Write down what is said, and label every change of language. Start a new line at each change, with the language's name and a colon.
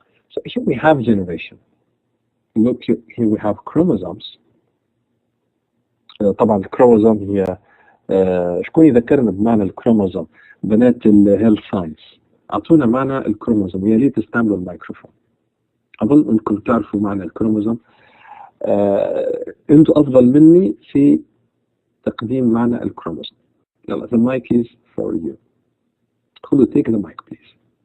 English: So here we have generation. Look, here we have chromosomes.
Arabic: طبعا الكروموزوم هي شكون يذكرنا بمعنى الكروموزوم؟ بنات الهيلث ساينس اعطونا معنى الكروموزوم، يا ريت تستعملوا الميكروفون. اظن انكم تعرفوا معنى الكروموزوم. انتم افضل مني في تقديم معنى الكروموزوم.
English: يلا the mic is for you. خذوا take the mic please.